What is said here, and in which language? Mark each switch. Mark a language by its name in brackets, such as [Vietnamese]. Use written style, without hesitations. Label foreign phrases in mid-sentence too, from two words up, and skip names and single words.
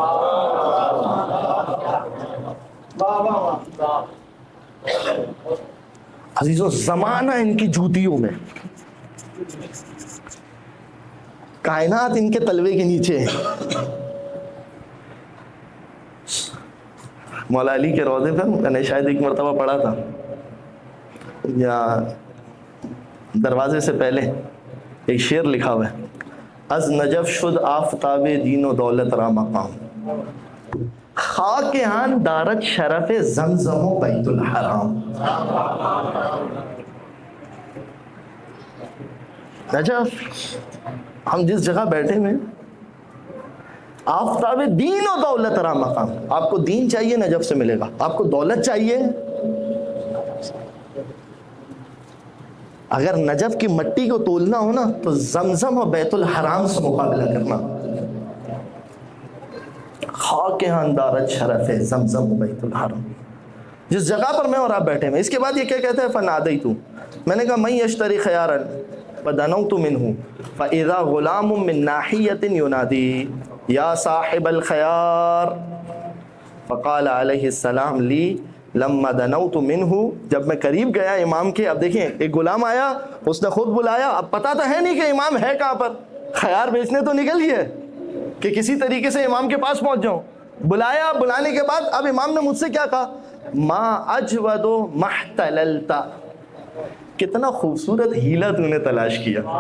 [Urdu] عزیزو زمانہ ان کی جوتیوں میں, کائنات ان کے تلوے کے نیچے ہے. مولا علی کے روضے پر میں نے شاید ایک مرتبہ پڑھا تھا, یا دروازے سے پہلے ایک شعر لکھا ہوا ہے, [Persian] از نجف شد آفتاب دین و دولت را مقام, خاک آن دارت شرف زمزم و بیت الحرام. [Urdu] نجف, ہم جس جگہ بیٹھے ہوئے, [Persian] آفتاب دین و دولت را مقام. [Urdu] آپ کو دین چاہیے نجف سے ملے گا, آپ کو دولت چاہیے, اگر نجف کی مٹی کو تولنا ہو نا تو زمزم اور بیت الحرام سے مقابلہ کرنا. [Persian] خاک اندارت شرف [Urdu] ہے [Persian] زمزم و بیت الحرام, [Urdu] جس جگہ پر میں اور آپ بیٹھے ہیں. اس کے بعد یہ کیا کہتا ہے, [Arabic] فنادیت, [Urdu] میں نے کہا [Arabic] من یشتری خیارا فدنوت منہ فاذا غلام من ناحیۃ ینادی یا صاحب الخیار. فقال علیہ السلام لی لما دنوت منہ, [Urdu] جب میں قریب گیا امام کے, اب دیکھیں ایک غلام آیا, اس نے خود بلایا, اب پتہ تو ہے نہیں کہ امام ہے کہاں پر, خیار بیچنے تو نکل گیا کہ کسی طریقے سے امام کے پاس پہنچ جاؤں. بلایا, بلانے کے بعد اب امام نے مجھ سے کیا کہا, [Arabic] ما اجود محتللتا, [Urdu] کتنا خوبصورت ہیلا تو نے تلاش کیا.